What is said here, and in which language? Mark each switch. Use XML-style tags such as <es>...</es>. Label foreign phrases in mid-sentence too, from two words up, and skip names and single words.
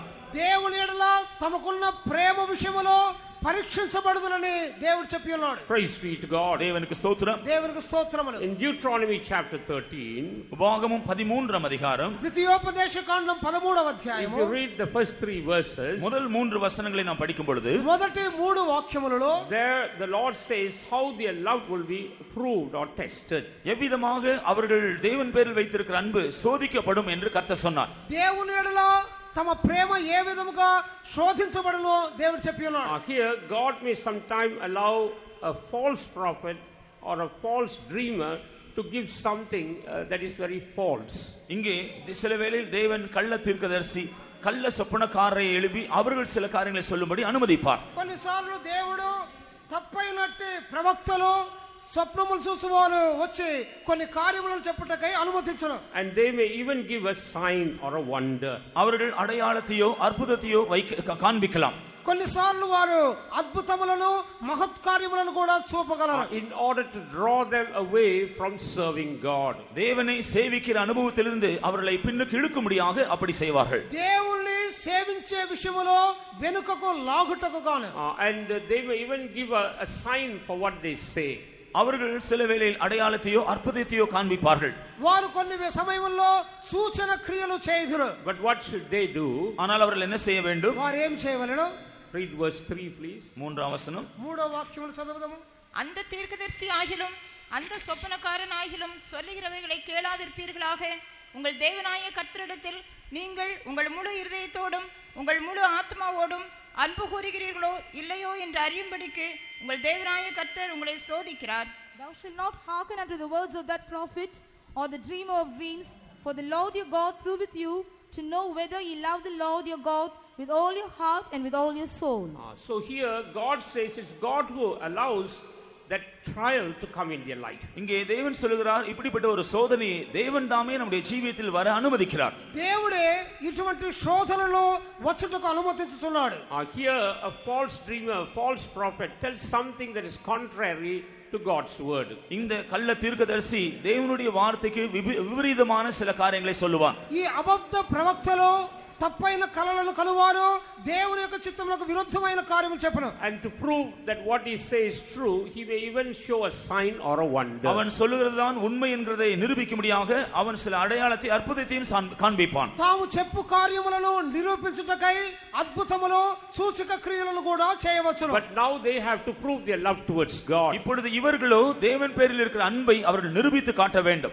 <te>దేవుని ఎడల తమకున్న ప్రేమ విషయములో పరీక్షించబడుదునని దేవుడు చెప్పి ఉన్నాడు.</te> <en>Praise be to God.</en> <ta>தேவனுக்கு ஸ்தோத்திரம்.</ta> <te>దేవునికి స్తోత్రములు.</te> <en>In Deuteronomy chapter 13,</en> <ta>உபாகமம் 13ஆம் அதிகாரம்,</ta> <te>ద్వితీయోపదేశకాండం 13వ అధ్యాయము,</te> <en>if you read the first 3 verses,</en> <ta>முதல் 3 வசனங்களை நாம் படிக்கும் பொழுது</ta> <te>మొదటి 3 వాక్యములలో</te> <en>there the Lord says how their love will be proved or tested.</en> <ta>எவ்விதமாக அவர்கள் தேவன் பேரில் வைத்திருக்கிற அன்பு சோதிக்கப்படும் என்று கர்த்தர் சொன்னார்.</ta> <te>దేవుని ఎడల తమ ప్రేమ ఏ విధముగా శోధించబడునో దేవుడు చెప్పి ఉన్నాడు.</te> <en>Here God may sometime allow a false prophet or a false dreamer to give something that is very false.</en> <ta>இங்கே சில வேளையில் தேவன் கள்ள தீர்க்கதரிசி கள்ள சொப்பனக்காரரை எழுப்பி அவர்கள் சில காரியங்களை சொல்லும்படி அனுமதிப்பார்.</ta> <te>కొన్నిసార్లు దేవుడు తప్పైనట్టి ప్రవక్తలు స్వప్నములు చూసువారు వచ్చి కొన్ని కార్యములను చెప్పుటకై అనుమతించరు.</te> <en>And they may even give a sign or a wonder.</en> <ta>அவர்கள் அடையாளத்தையோ அற்புதத்தையோ காண்பிக்கலாம்.</ta> <te>కొన్నిసార్లు వారు అద్భుతములను మహత్కార్యములను కూడా చూపగలరు.</te> <en>In order to draw them away from serving God.</en> <ta>தேவனை சேவிக்கிற அனுபவத்திலிருந்து அவர்களை பின்னுக்கு இழுக்கும்படியாக அப்படி செய்வார்கள்.</ta> <te>దేవుణ్ణి సేవించే విషయములో వెనుకకు లాగుటకు గాను.</te> <en>And they may even give a sign for what they say.</en> <ta>அவர்கள் சில வேளையில் அடையாளத்தையோ அற்புதத்தையோ காண்பிப்பார்கள்.</ta> <te>వారు కొన్ని సమయముల్లో సూచన క్రియలు చేయుదురు.</te> <en>But what should they do?</en> <ta>ஆனால் அவர்கள் என்ன செய்ய வேண்டும்?</ta> <te>వారు ఏం చేయవలెను?</te> <en>Read verse 3 please.</en> <ta>3ஆம் வசனம்.</ta> <te>3వ వాక్యమును చదువుదాము.</te> <ta>அந்த தீர்க்கதரிசி ஆகிலும் அந்த சொப்பனக்காரன் ஆகிலும் சொல்லுகிறவைகளை கேளாதிருப்பீர்களாக. உங்கள் தேவனாய கர்த்தரிடத்தில் நீங்கள் உங்கள் முழு இருதயத்தோடும் உங்கள் முழு ஆத்மாவோடும் அன்பு கூறுகிறீர்களோ இல்லையோ என்று அறியும்படிக்கு உங்கள் தேவனாய கர்த்தர் உங்களை சோதிக்கிறார்.</ta> <en>Thou shalt not hearken unto the words of that prophet or the dreamer of dreams, for the Lord your God proveth you to know whether ye love the Lord your God with all your heart and with all your soul. So here God says it's God who allows that trial to come in their life.</en> <ta>இங்கே தேவன் சொல்கிறார் இப்படிப்பட்ட ஒரு சோதனையை தேவன் தாமே நம்முடைய ஜீவியத்தில் வர அனுமதிக்கிறார்.</ta> <te>దేవుడే ఇటువంటి శోధనలు వచ్చుటకు అనుమతించుతున్నాడు.</te> <en>Here a false dreamer, a false prophet tells something that is contrary to God's word.</en> <ta>இந்த கள்ள தீர்க்கதரிசி தேவனுடைய வார்த்தைக்கு விபரீதமான சில காரியங்களை சொல்லுவான்.</ta> <te>ఈ అబద్ధ ప్రవక్తలు తప్పైన కలలను కలువారు దేవుని యొక్క చిత్తములకు విరుద్ధమైన కార్యములు చెప్పును.</te> <en>And to prove that what he says is true, he may even show a sign or a wonder.</en> <ta>அவன் சொல்லுகிறதுதான் உண்மை என்கிறதை நிரூபிக்கும்படியாக அவன் சில அடையாளத்தை அற்புதத்தையும் காண்பிப்பான்.</ta> <te>తాము చెప్పు కార్యములను నిరూపించుటకై అద్భుతములు సూచక క్రియలను కూడా చేయవచ్చును.</te> <en>But now they have to prove their love towards God.</en> <ta>இப்பொழுது இவர்களோ தேவன் பேரில் இருக்கிற அன்பை அவர்கள் நிரூபித்து காட்ட வேண்டும்.</ta>